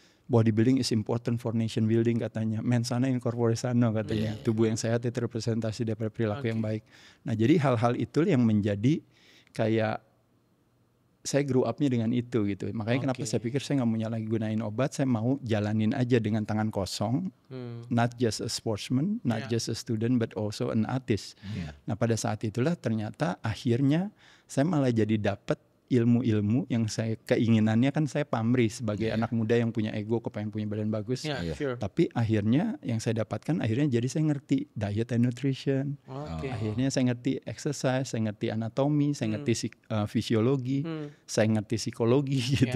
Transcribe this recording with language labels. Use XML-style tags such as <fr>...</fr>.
<en>Bodybuilding is important for nation building katanya.</en> <la>Mens sana in corpore sano</la> <en>katanya.</en> <id>Tubuh yang sehat itu representasi dari perilaku yang baik. Nah jadi hal-hal itu yang menjadi kayak saya</id> <en>grew up-</en> <id>nya dengan itu gitu. Makanya kenapa saya pikir saya nggak mau lagi gunain obat, saya mau jalanin aja dengan tangan kosong.</id> <en>Not just a sportsman, not just a student, but also an artist.</en> <id>Nah pada saat itulah ternyata akhirnya saya malah jadi dapat ilmu-ilmu yang saya keinginannya kan saya pamrih sebagai anak muda yang punya ego, kepengen punya badan bagus. Tapi akhirnya yang saya dapatkan akhirnya jadi saya ngerti</id> <en>diet and nutrition.</en> <id>Akhirnya saya ngerti exercise, saya ngerti anatomi, saya ngerti fisiologi, saya ngerti psikologi gitu.</id>